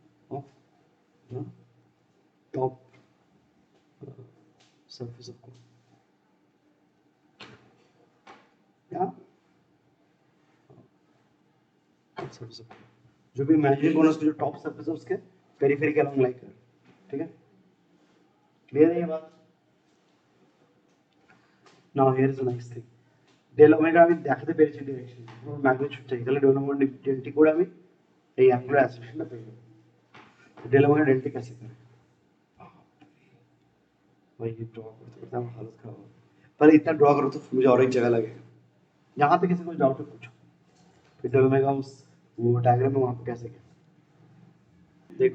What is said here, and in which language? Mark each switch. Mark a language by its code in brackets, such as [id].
[en] of the top surface of cone, [hi] या [en] surface of cone, [hi] जो भी इमेजिनरी कोन उसके जो टॉप सरफेस है उसके पेरिफेरी के अलोंग लाई कर, ठीक है, क्लियर है ये बात। [en] now here is a nice thing, [hi] del omega [bn] আমি দেখাতে পেরেছি ডাইরেকশন, পুরো ম্যাগনিটিউড চাই, তাহলে ডেল ওমেগা ডেল্টি করে আমি এই অ্যাঙ্গুলার অ্যাসোসিয়েশনটা পেয়ে যাব। [hi] डेल ओमेगा डेल्टी कैसे करें भाई, ये ड्रॉ करते करते हम हालत खराब हो, पर इतना ड्रॉ करो तो मुझे और एक जगह लगेगा, यहाँ पे किसी को डाउट है पूछो, फिर डेल ओमेगा उस वो डायग्राम में वहाँ पे कैसे गया।